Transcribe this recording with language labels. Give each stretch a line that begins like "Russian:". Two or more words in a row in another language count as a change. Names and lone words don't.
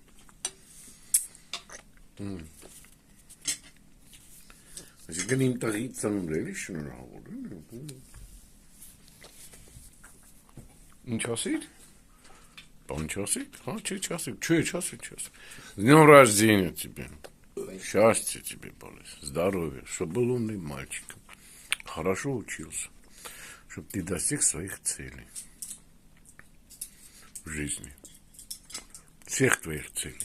Armenian: այսինքն իմ տղի ծնունդը էլի շնորհավոր, ինչ ասիր? Բան չասիր? Հա, չասիր.
Russian: С днем рождения тебе. Счастья тебе, Борис. Здоровья. Чтобы был умный мальчик. Хорошо учился. Чтобы ты достиг своих целей. В жизни. Всех твоих целей.